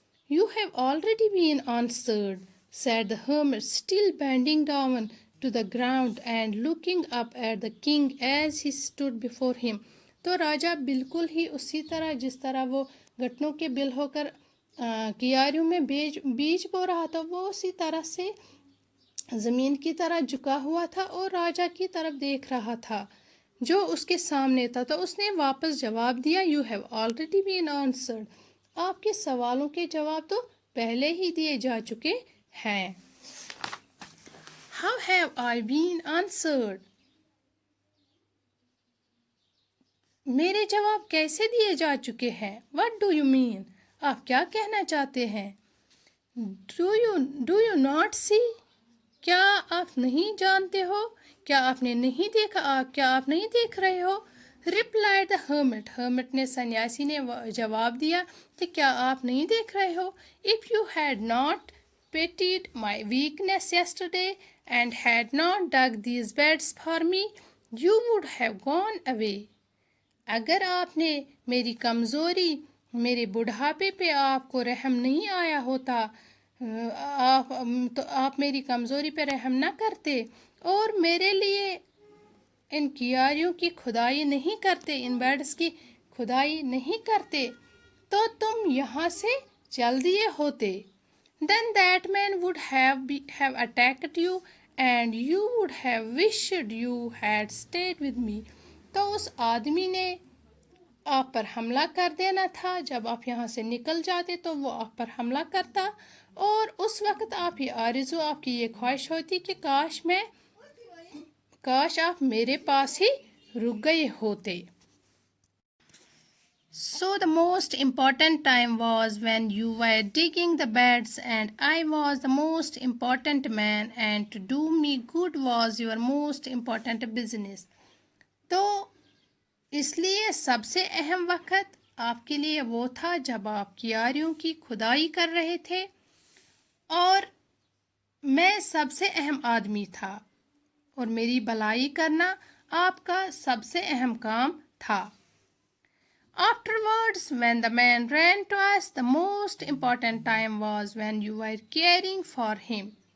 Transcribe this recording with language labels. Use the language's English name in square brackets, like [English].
[English] You have already been answered, said the hermit, still bending down to the ground and looking up at the king as he stood before him. [Urdu] تو راجہ بالکل ہی اسی طرح جس طرح وہ گھٹنوں کے بل ہو کر کیاریوں میں بیج بو رہا تھا، وہ اسی طرح سے زمین کی طرح جھکا ہوا تھا اور راجا کی طرف دیکھ رہا تھا جو اس کے سامنے تھا. تو اس نے واپس جواب دیا, [English] You have already been answered. [Urdu] آپ کے سوالوں کے جواب تو پہلے ہی دیے جا چکے ہیں. [English] How have I been answered? [Urdu] میرے جواب کیسے دیے جا چکے ہیں. [English] What do you mean? [Urdu] آپ کیا کہنا چاہتے ہیں. [English] Do you not see? [Urdu] کیا آپ نہیں جانتے ہو. کیا آپ نے نہیں دیکھا. کیا آپ نہیں دیکھ رہے ہو. [English] Replied the hermit. [Urdu] hermit نے سنیاسی نے جواب دیا کہ کیا آپ نہیں دیکھ رہے ہو. [English] If you had not pitied my weakness yesterday and had not dug these beds for me, you would have gone away. [Urdu] اگر آپ نے میری کمزوری, میرے بڑھاپے پہ آپ کو رحم نہیں آیا ہوتا, تو آپ میری کمزوری پہ رحم نہ کرتے اور میرے لیے ان کیاریوں کی کھدائی نہیں کرتے, ان بیڈز کی کھدائی نہیں کرتے, تو تم یہاں سے چل دیے ہوتے. [English] Then that man would have attacked you and you would have wished you had stayed with me. [Urdu] تو اس آدمی نے آپ پر حملہ کر دینا تھا. جب آپ یہاں سے نکل جاتے تو وہ آپ پر حملہ کرتا اور اس وقت آپ یہ آرزو, آپ کی یہ خواہش ہوتی کہ کاش آپ میرے پاس ہی رک گئے ہوتے. [English] So the most important time was when you were digging the beds and I was the most important man and to do me good was your most important business. [Urdu] تو اس لیے سب سے اہم وقت آپ کے لیے وہ تھا جب آپ کیاریوں کی کھدائی کر رہے تھے اور میں سب سے اہم آدمی تھا اور میری بھلائی کرنا آپ کا سب سے اہم کام تھا. [English] Afterwards, when the man ran to us, the most important time was when you were caring for him.